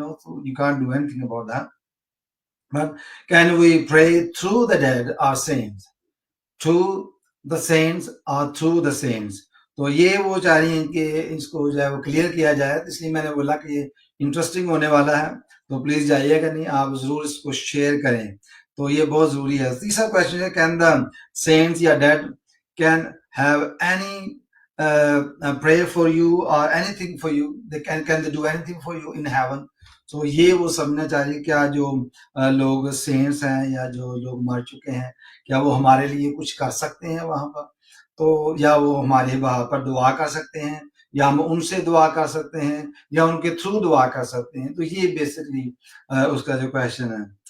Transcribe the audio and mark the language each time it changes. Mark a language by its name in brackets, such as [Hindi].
[English] So you can't do anything about that. But can we pray through the dead or saints? To the saints or through the saints? [Hindi] तो ये वो चाह रही हैं कि इसको जो है वो क्लियर किया जाए, तो इसलिए मैंने बोला कि ये इंटरेस्टिंग होने वाला है। तो प्लीज जाइएगा नहीं, आप जरूर इसको शेयर करें, तो ये बहुत जरूरी है। तीसरा क्वेश्चन है, [English] Can the saints या dead can have any pray for you or anything for you? Can they do anything for you in heaven? [Hindi] So ये वो समझना चाहिए, क्या जो लोग सेंट्स हैं या जो लोग मर चुके हैं, क्या वो हमारे लिए कुछ कर सकते हैं वहां पर? तो या वो हमारे वहां पर दुआ कर सकते हैं, या हम उनसे दुआ कर सकते हैं, या उनके थ्रू दुआ कर सकते हैं? तो ये बेसिकली उसका जो क्वेश्चन है।